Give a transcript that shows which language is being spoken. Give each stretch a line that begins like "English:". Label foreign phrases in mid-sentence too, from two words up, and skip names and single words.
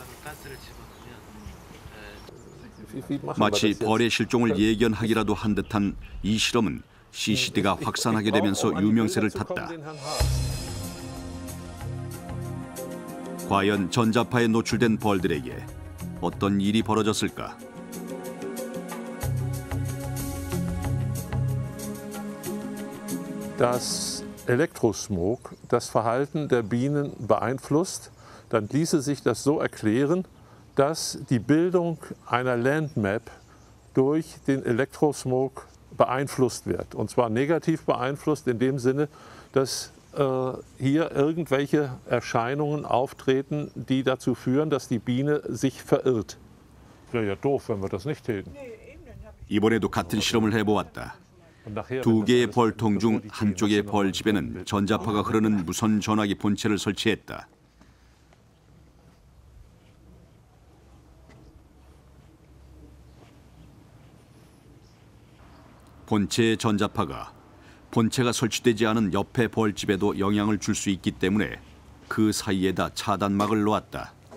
Korean: 마치 벌의 실종을 예견하기라도 한 듯한 이 실험은 CCD가 확산하게 되면서 유명세를 탔다. 과연 전자파에 노출된 벌들에게 어떤 일이 벌어졌을까?
German: Dass Elektrosmog das Verhalten der Bienen beeinflusst, dann ließe sich das so erklären, dass die Bildung einer Landmap durch den Elektrosmog beeinflusst wird. Und zwar negativ beeinflusst in dem Sinne, dass hier irgendwelche Erscheinungen auftreten, die dazu führen, dass die Biene sich verirrt. Wäre ja doof, wenn wir das nicht täten.
Korean: 이번에도 같은 실험을 해보았다. 두 개의 벌통 중 한쪽의 벌집에는 전자파가 흐르는 무선 전화기 본체를 설치했다. 본체의 전자파가 본체가 설치되지 않은 옆의 벌집에도 영향을 줄 수 있기 때문에 그 사이에다 차단막을 놓았다.